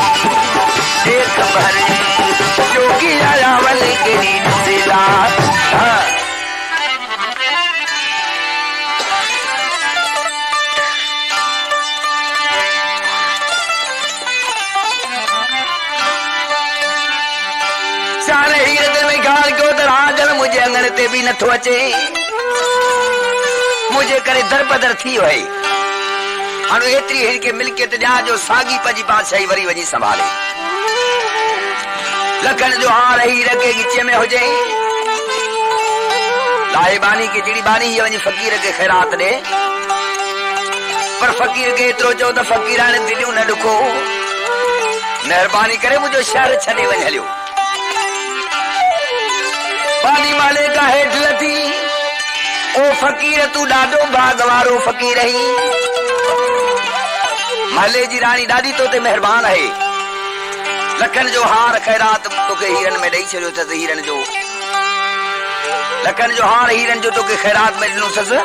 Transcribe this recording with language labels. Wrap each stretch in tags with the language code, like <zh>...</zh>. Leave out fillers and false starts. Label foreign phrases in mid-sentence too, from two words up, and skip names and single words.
<sd>देख भरी जोगी अलावल गिरी सिदा। सारे हीर दिल में ख्याल कयो त राजन मुझे अंगण ते भी नथो अचे। मुझे करे दरबदर थी वई। हाणे एतिरी हिनखे मिल्कियत ॾियां जो साॻी पंहिंजी बादशाही वरी वञी संभाले। लखन जो हार हीर के गिचे में हुजे लाहे बानी की जिड़ी बानी ही वञी फकीर के खैरात दे। पर फकीर के एतिरो चयो त फकीर हाणे दिलियूं न ॾुखो मेहरबानी करे मुंहिंजो शहर छॾे वञ हलियो। बानी माले का हेठ लथी ओ फकीर तू ॾाढो भाग वारो फकीर ही। महले जी रानी ॾाढी तो ते मेहरबान आहे। लखन जो हार खैरात तोखे हीरन में ॾेई छॾियो अथसि। हीरन जो लखन जो हार हीरन जो तोखे खैरात में ॾिनोसि।</sd>